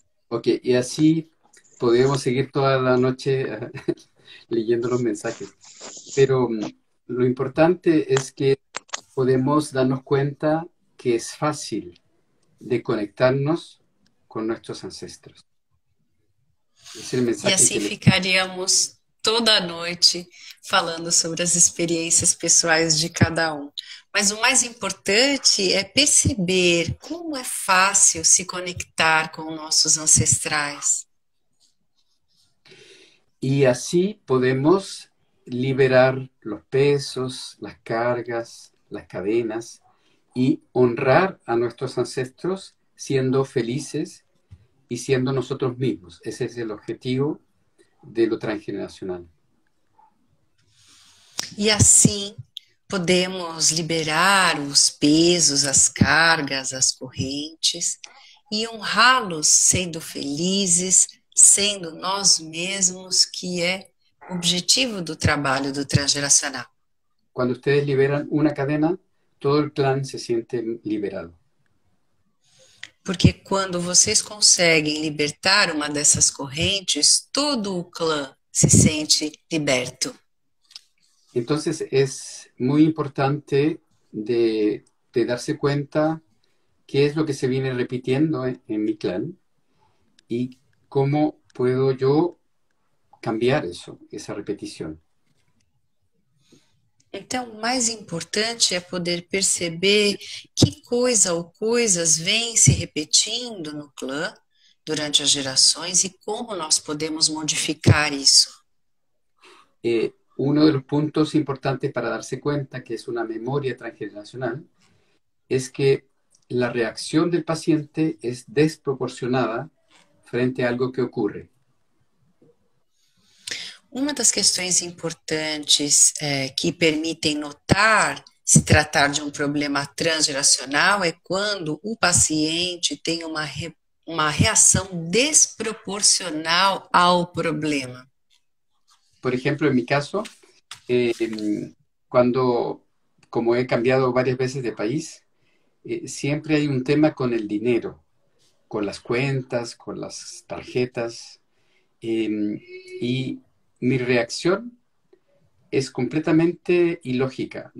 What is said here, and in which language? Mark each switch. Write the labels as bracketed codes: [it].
[es] Ok, y así podemos seguir toda la noche leyendo los mensajes. Pero lo importante es que podemos darnos cuenta que es fácil de conectarnos con nuestros ancestros. [pt] Esse é o E [es] mensaje [pt] assim que ele... ficaríamos toda a noite falando sobre as experiências pessoais de cada um. Mas o mais importante é perceber como é fácil se conectar com nossos ancestrais. [es] Y así podemos liberar los pesos, las cargas, las cadenas y honrar a nuestros ancestros siendo felices y siendo nosotros mismos. Ese es el objetivo de lo transgeneracional. [pt] E assim podemos liberar os pesos, as cargas, as correntes e honrá-los sendo felizes, sendo nós mesmos, que é o objetivo do trabalho do transgeracional. [es] Cuando ustedes liberan una cadena, todo el clan se siente liberado. [pt] Porque quando vocês conseguem libertar uma dessas correntes, todo o clã se sente liberto. [es] Entonces es muy importante de darse cuenta qué es lo que se viene repitiendo en mi clan y cómo puedo yo cambiar eso, esa repetición. [pt] Então, o mais importante é poder perceber que coisa ou coisas vêm se repetindo no clã durante as gerações e como nós podemos modificar isso. [es] Uno de los puntos importantes para darse cuenta que es una memoria transgeneracional es que la reacción del paciente es desproporcionada frente a algo que ocurre. [pt] Uma das questões importantes que permitem notar se tratar de um problema transgeracional é quando o paciente tem uma reação desproporcional ao problema. [es] Por ejemplo, en mi caso, cuando, como he cambiado varias veces de país, siempre hay un tema con el dinero, con las cuentas, con las tarjetas, y mi reacción es completamente ilógica.